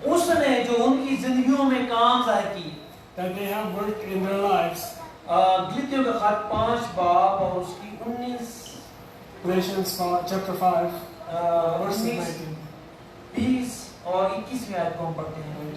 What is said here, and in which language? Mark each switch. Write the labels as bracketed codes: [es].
[hi] उसने जो उनकी जिंदगियों में काम ज़ाहिर की, [en] that they have worked in their lives. [hi] गलातियों का खत 5 बाब और उसकी 19 [en] Galatians chapter 5, verse 19, 19. [hi] 20 और 21वीं आयत को हम पढ़ते हैं।